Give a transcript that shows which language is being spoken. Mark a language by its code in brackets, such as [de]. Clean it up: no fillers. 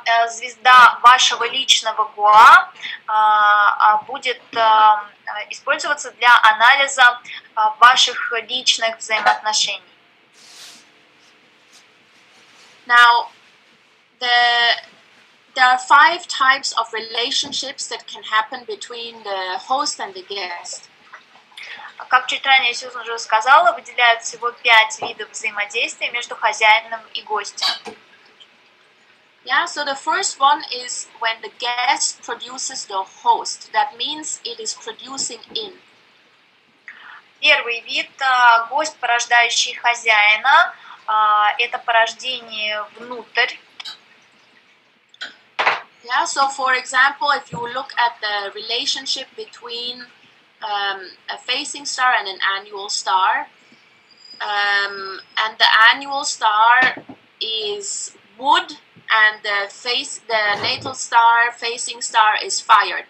[ru] Звезда вашего личного гуа будет использоваться для анализа ваших личных взаимоотношений. [en] Now, there are 5 types of relationships that can happen between the host and the guest. [ru] Как чуть ранее Сьюзан уже сказала, выделяют всего 5 видов взаимодействия между хозяином и гостем. [en] Yeah, so the first one is when the guest produces the host. That means it is producing in. [ru] Первый вид – гость, порождающий хозяина. Это порождение внутрь. [en] Yeah, so for example, if you look at the relationship between a facing star and an annual star, and the annual star is wood, and the natal star, facing star is fire.